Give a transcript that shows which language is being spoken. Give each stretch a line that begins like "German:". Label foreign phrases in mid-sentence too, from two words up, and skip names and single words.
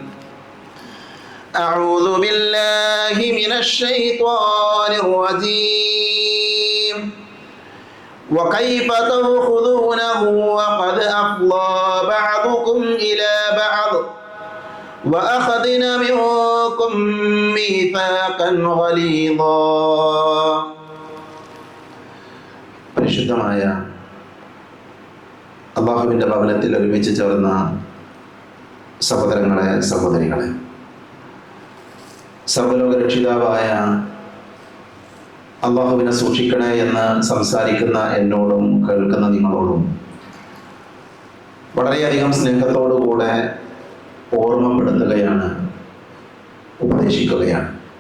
Arabic: أعوذ بالله من الشيطان الرجيم وكيف تأخذونه وقد أفضى بعضكم إلى بعض وأخذنا منكم ميثاقا غليظا
Malayalam: പരിശുദ്ധമായ അല്ലാഹുവിൻ്റെ ഭവനത്തിൽ ഒരുമിച്ച് ചേർന്ന സഹോദരങ്ങളെ സഹോദരികളെ, സർവ്വലോക രക്ഷിതാവായ അല്ലാഹുവിനെ സൂക്ഷിക്കണേ എന്ന് സംസാരിക്കുന്ന എന്നോടും കേൾക്കുന്ന നിങ്ങളോടും വളരെയധികം സ്നേഹത്തോടുകൂടെ ഓർമ്മപ്പെടുത്തുകയാണ്, ഉപദേശിക്കുകയാണ്.